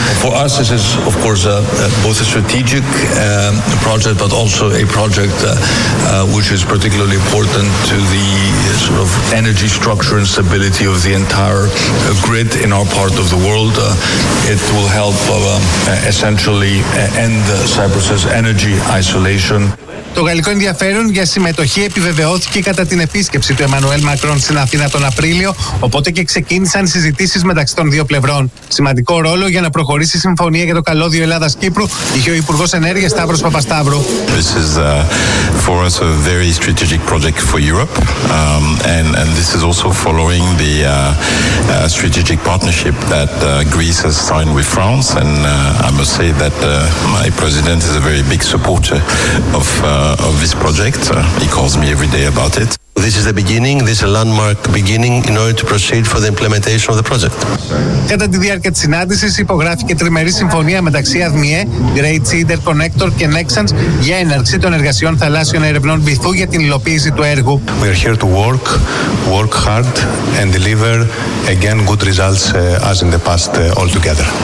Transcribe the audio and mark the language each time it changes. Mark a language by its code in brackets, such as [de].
[en] For us this is of course both a strategic project but also a project which is particularly important to the sort of energy structure and stability of the entire grid in our part of the world. It will help essentially end Cyprus's energy isolation. [el] Το γαλλικό ενδιαφέρον για συμμετοχή επιβεβαιώθηκε κατά την επίσκεψη του Εμμανουέλ Μακρόν στην Αθήνα τον Απρίλιο, οπότε και ξεκίνησαν συζητήσεις μεταξύ των δύο πλευρών. Σημαντικό ρόλο για να προχωρήσει η συμφωνία για το καλώδιο Ελλάδας-Κύπρου είχε ο Υπουργός Ενέργειας Σταύρος Παπασταύρου. [en] This is for us a very strategic project for Europe and this is also following the strategic partnership that Greece has signed with France and I must say that my president is a very big supporter of this project. He calls me every day about it. This is the beginning, this is a landmark beginning in order to proceed for the implementation of the project. [el] Κατά τη διάρκεια της συνάντησης υπογράφηκε τριμερή συμφωνία μεταξύ ADMIE, Great Sea Interconnector και Nexans για έναρξη των εργασιών θαλάσσιων ερευνών βυθού για την υλοποίηση του έργου. [en] We are here to work hard and deliver again good results as in the past all together.